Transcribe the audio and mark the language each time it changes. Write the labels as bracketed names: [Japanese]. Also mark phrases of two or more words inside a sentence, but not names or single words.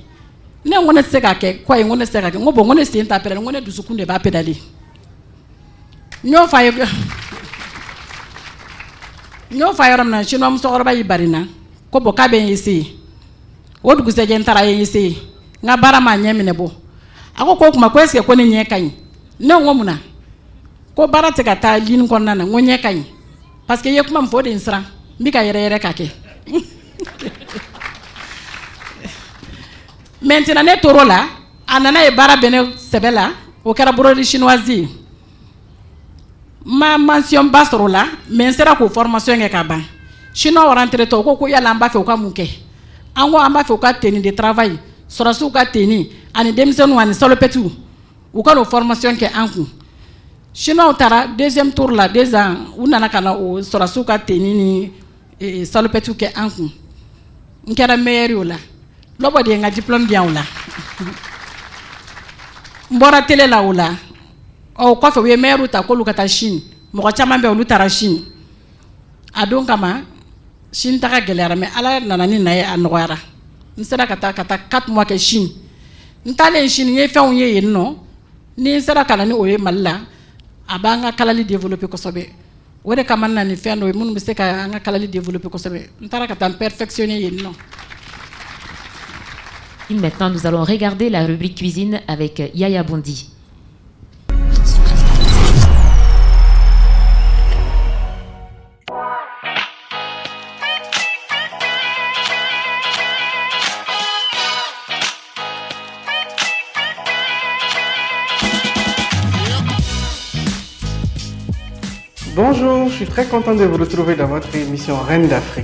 [Bambara] Ne ko ne tɛ se ka kɛ ko ayi ko ne tɛ se ka kɛ n ko bon ko ne sen t'a pédaler ko ne dusukun de b'a pédaler. N y'o fɔ a ye. N y'o fɔ a yɔrɔ min na chinois musokɔrɔba y'i bari n na ko bon k'a bɛ n essayer o dugusɛjɛ n taara n essayer n ka baara m'a ɲɛ minɛ bɔ a ko k'o tuma ko [French] est-ce que [Bambara] ko ne ɲɛ ka ɲi ne ko mun na ko baara tɛ ka taa ligne kɔnɔna na n ko ɲɛ ka ɲi parce que i ye kuma min fɔ o de ye n siran n bɛ ka yɛrɛ k'a kɛ. Maintenant ne tor'o la a nana ye baara bɛ ne sɛbɛ la o kɛra [French] broderie chinoise [Bambara] ye. Ma mention ba sɔrɔ la mais n sera k'o formation kɛ ka ban. [French] Chinois rentré [Bambara] tɔ ko yala an b'a fɛ u ka mun kɛ. An ko an b'a fɛ u ka [French] tenue de travail [Bambara] sɔrɔsiw ka tenue ani denmisɛnninw ani salopɛtiw u ka n'o formation kɛ an kun. Chinois taara [French] deuxième tour [Bambara] la 2 ans u nana ka na o sɔrɔsiw ka tenue ni salopɛtiw kɛ an kun. N kɛra meilleure o la. Lɔbɔ de ye n ka diplôme di yan o la. N bɔra télé la o la. O kɔfɛ u ye meilleure ta k'olu ka taa Chine mɔgɔ caman bɛ olu taara Chine a don kama Chine taga gɛlɛyara mais Ala nana ni na ye a nɔgɔyara n sera ka taa 4 mois kɛ Chine n taalen Chine n ye fɛnw ye yen nɔ ni n sera ka na ni o ye Mali la a b'an ka kalali développer kosɛbɛ o de kama n na ni fɛn dɔ ye minnu bɛ se ka an ka kalali développer kosɛbɛ n taara ka taa n perfectionner yen nɔ. [French] Maintenant nous allons regarder la rubrique cuisine avec Yaya Bondi. Bonjour, je suis très content de vous retrouver dans votre émission Reine d'Afrique.